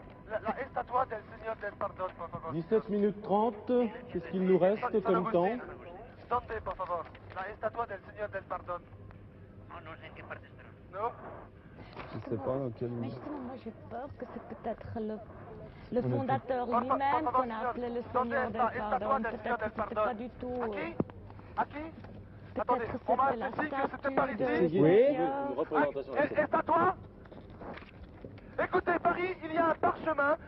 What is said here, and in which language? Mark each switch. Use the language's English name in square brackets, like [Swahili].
[Spanish] La estatua del Señor del Perdón, por favor. [French] 17 minutes 30, qu'est-ce qu'il nous reste [Spanish] San [French] comme temps? [Spanish] Agustín. ¿Dónde, por favor? La estatua del Señor del Perdón. No sé en qué parte estará. [French] Non? Je ne sais pas dans quel... Mais justement, moi j'ai peur que c'est peut-être le fondateur lui-même qu'on a appelé le Seigneur del Pardon. Peut-être que c'était pas du tout... À qui? Attendez, on m'a dit que c'était par ici. Oui. Une représentation. Est-ce à toi? Écoutez, Paris, il y a un parchemin.